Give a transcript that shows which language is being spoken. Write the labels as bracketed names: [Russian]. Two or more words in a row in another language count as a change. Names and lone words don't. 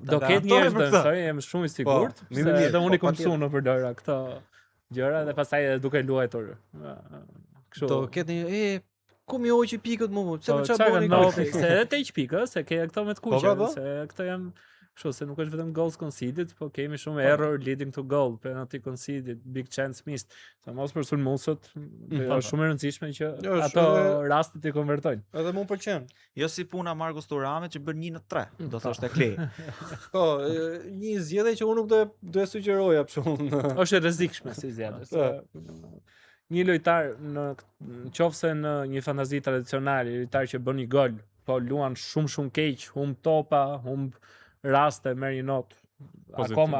[Albanian] Do ketë njerëz që do e mësojnë, jam shumë i sigurt. Dhe unë i kam mësuar në përdora këto gjëra dhe pastaj edhe duke luajtur. Kështu. Do ketë ku më hoqi pikët mua, pse më çfarë bëni? Se edhe te pika, se ke këto me të kuqe, Po. se këto janë kështu, se nuk është vetëm [English] goals conceded, [Albanian] po kemi shumë [English] error leading to goal, penalty conceded, big chance missed. [Albanian] Sa mos për sulmuesët, është shumë e rëndësishme që ato rastet i konvertojnë. Edhe mua pëlqen. Jo si puna Markus Thuramit që bën 1-3, do thoshte Klej. Po, një zgjedhje që unë nuk do e sugjeroja për shkakun. Është e rrezikshme si zgjedhje. Një lojtar nëse në një fantazi tradicionale, lojtar që bën një gol, po luan shumë keq, humb topa, humb raste, merr një notë akoma